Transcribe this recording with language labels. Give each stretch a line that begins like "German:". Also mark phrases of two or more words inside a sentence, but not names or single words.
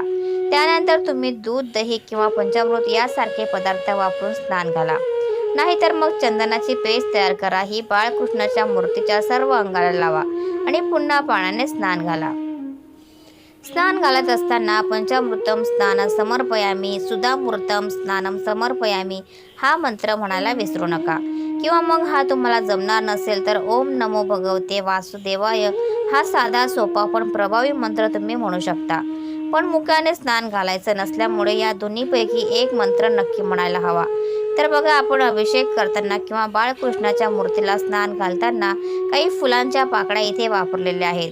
Marathi: त्यानंतर तुम्ही दूध, दही किंवा पंचामृत यासारखे पदार्थ वापरून स्नान घाला. नाहीतर मग चंदनाची पेस्ट तयार करा. ही बाळकृष्णाच्या मूर्तीच्या सर्व अंगाला लावा आणि पुन्हा पाण्याने स्नान घाला. स्नान घालत असताना
Sanskrit: पंचामृतम स्नान समर्पयामी, सुधामृतम स्नानम समर्पयामी
Marathi: हा मंत्र म्हणायला विसरू नका. किंवा मग हा तुम्हाला जमणार नसेल तर
Sanskrit: ओम नमो भगवते वासुदेवाय
Marathi: हा साधा, सोपा पण प्रभावी मंत्र तुम्ही म्हणू शकता. पण मुखाने स्नान घालायचं नसल्यामुळे या दोन्हीपैकी एक मंत्र नक्की म्हणायला हवा. तर बघा, आपण अभिषेक करताना किंवा बाळकृष्णाच्या मूर्तीला स्नान घालताना काही फुलांच्या पाकळ्या इथे वापरलेल्या आहेत.